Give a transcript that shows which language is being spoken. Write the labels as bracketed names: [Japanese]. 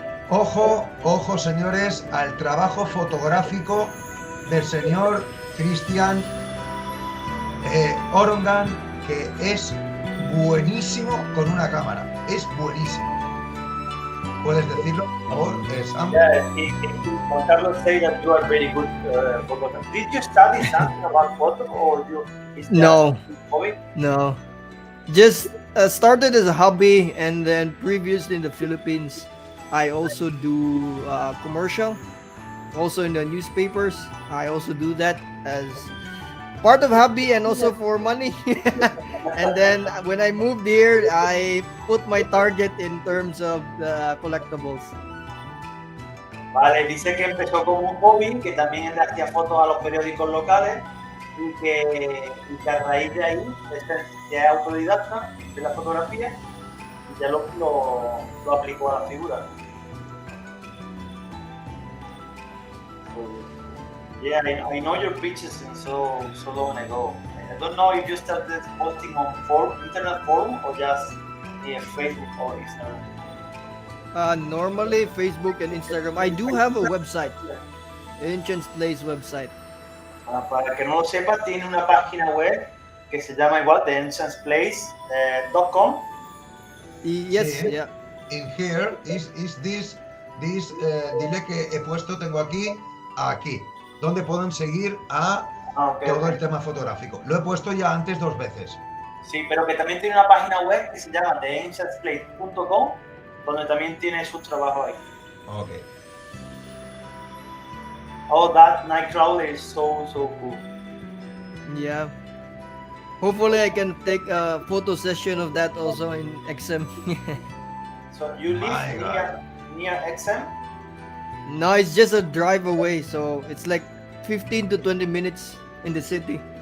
[Spanish] Ojo, ojo, señores, al trabajo fotográfico del señor Cristian Orongan, que es buenísimo con una cámara. Es buenísimo. ¿Puedes decirlo, por favor, Sam? [English] Juan Carlos say that you are very good photographer. Did you study something about photo or you? No. Hobby? No, just started as a hobby, and then previously in the Philippines, I also do commercial, also in the newspapers. I also do that as part of hobby and also for money. And then when I moved here, I put my target in terms of the collectibles. [Spanish] Vale, dice que empezó como un hobby, que también le hacía fotos a los periódicos locales y que a raíz de ahí es autodidacta de la fotografía y ya lo aplicó a la figura. [English] Yeah, I know your pictures since so long ago. I don't know if you started posting on internet forum or just Facebook or Instagram. Normally Facebook and Instagram. I do have a website, Nchanzplace website. [Spanish] Para que no lo sepa, tiene una página web que se llama igual de Nchanzplace.com. [English] Yes, [Spanish] Sí. [English] yeah. In here is this [Spanish] dile que he puesto, tengo aquí, donde pueden seguir a todo el tema fotográfico. Lo he puesto ya antes 2 veces. Sí, pero que también tiene una página web que se llama Nchanzplace.com, donde también tiene sus trabajos ahí. [English] Ok. Oh, that Nightcrawler is so cool. Yeah. Hopefully I can take a photo session of that also in XM. So you live near XM? No, it's just a drive away, so it's like 15 to 20 minutes in the city.